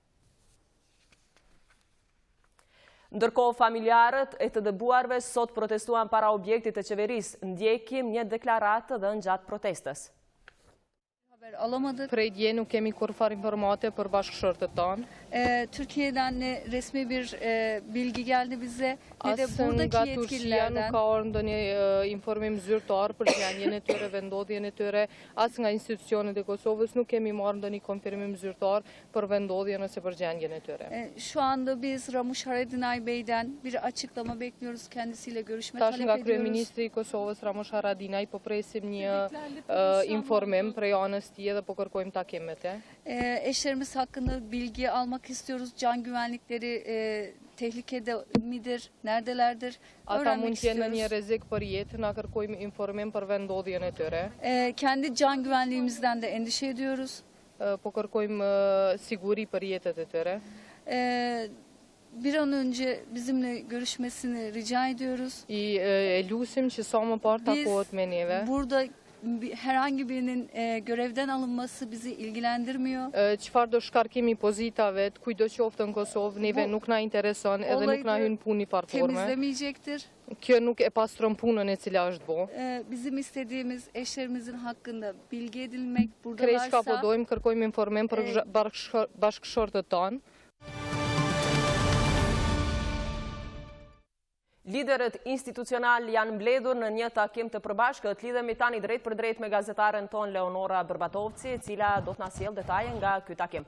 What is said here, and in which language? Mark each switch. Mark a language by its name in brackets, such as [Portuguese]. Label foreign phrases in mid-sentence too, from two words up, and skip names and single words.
[Albanian] Ndërkohë, familjarët e të dëbuarve sot protestuan para objektit të qeverisë. Ndjekim një deklaratë dhe gjatë protestës. [Turkish] Alamadık. [Albanian] Prej dje nuk kemi kurfar informate për bashkëshortët tonë. [Turkish] Türkiye'den ne resmi bir bilgi geldi bize ne de [Albanian] Asë [Turkish] buradaki [Albanian] nga Turqia [Turkish] yetkililerden. [Albanian] nuk ka orë ndonjë informim zyrtar për gjendjen e tyre, vendodhjen e tyre, as nga institucionet e Kosovës nuk kemi marrë ndonjë konfirmim zyrtar për vendodhjen ose për gjendjen e tyre. [Turkish] Şu anda biz Ramush Haradinaj Bey'den bir açıklama bekliyoruz. Kendisiyle görüşme [Albanian] Tash [Turkish] talep [Albanian] nga [Turkish] ediyoruz. [Albanian] kryeministri i Kosovës Ramush Haradinaj po presim një informim prej anës tij dhe po kërkojmë takimet. [Turkish] Eşlerimiz hakkında bilgi almak istiyoruz. Can güvenlikleri tehlikede midir, neredelerdir [Albanian] Ata [Turkish] öğrenmek [Albanian] mund të jenë në [Turkish] istiyoruz. [Albanian] një rrezik për jetë, na kërkojmë informim për vendodhjen e tyre. [Turkish] Kendi can güvenliğimizden de endişe ediyoruz. [Albanian] Po kërkojmë siguri për jetët e tyre. [Turkish] Bir an önce bizimle görüşmesini rica ediyoruz. [Albanian] E lusim që sa më parë takohet me neve. [Turkish] Burada herhangi birinin görevden alınması bizi ilgilendirmiyor. [Albanian] Çfarë do shkarkimi pozitave të kujdo qoftë në Kosovë, neve nuk na intereson edhe nuk na hyn puni parforme. [Turkish] Temizlemeyecektir. [Albanian] Kjo nuk e pastron punën e cila është bo. [Turkish] Bizim istediğimiz eşlerimizin hakkında bilgi edinmek [Albanian] Krejt ka po [Turkish] buradalarsa [Albanian] dojmë, kërkojmë informim për bashkëshortët tanë. Liderët institucional janë mbledhur në një takim të përbashkët. Lidhemi tani drejt për drejt me gazetaren ton Leonora Bërbatovci, e cila do të na sjellë detaje nga ky takim.